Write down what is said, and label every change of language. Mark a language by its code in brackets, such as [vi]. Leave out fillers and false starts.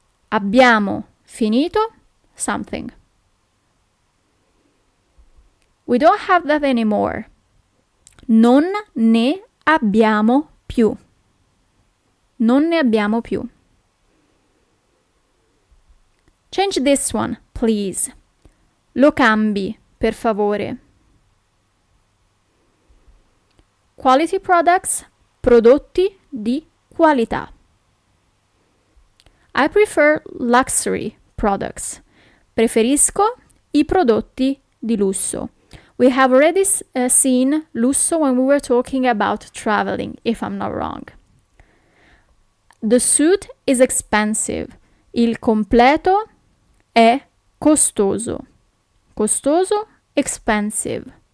[it] Abbiamo finito something. [en] We don't have that anymore. [it] Non ne abbiamo più. Non ne abbiamo più. [en] Change this one, please. [it] Lo cambi, per favore. [en] Quality products, [it] prodotti di qualità. [en] I prefer luxury products. [it] Preferisco i prodotti di lusso. [en] We have already seen lusso when we were talking about traveling, if I'm not wrong. The suit is expensive. [it] Il completo è costoso. Costoso, expensive.